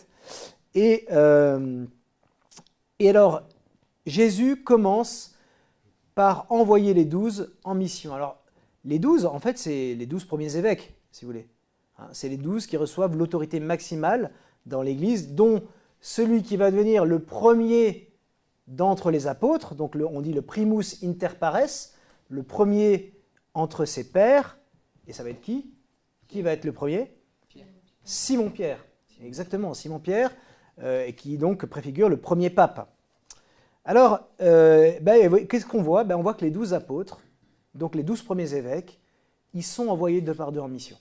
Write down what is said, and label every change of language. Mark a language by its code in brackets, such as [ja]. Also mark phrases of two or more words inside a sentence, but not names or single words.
[fr] Et alors, Jésus commence par envoyer les 12 en mission. Alors, les 12, en fait, c'est les 12 premiers évêques, si vous voulez. C'est les 12 qui reçoivent l'autorité maximale dans l'Église, dont celui qui va devenir le premier d'entre les apôtres, donc on dit le [la] primus inter pares, [fr] le premier entre ses pairs. Et ça va être qui? Qui va être le premier? Simon-Pierre. Exactement, Simon-Pierre, et qui donc préfigure le premier pape. Alors, qu'est-ce qu'on voit? On voit que les 12 apôtres, donc les 12 premiers évêques, ils sont envoyés deux par deux en mission.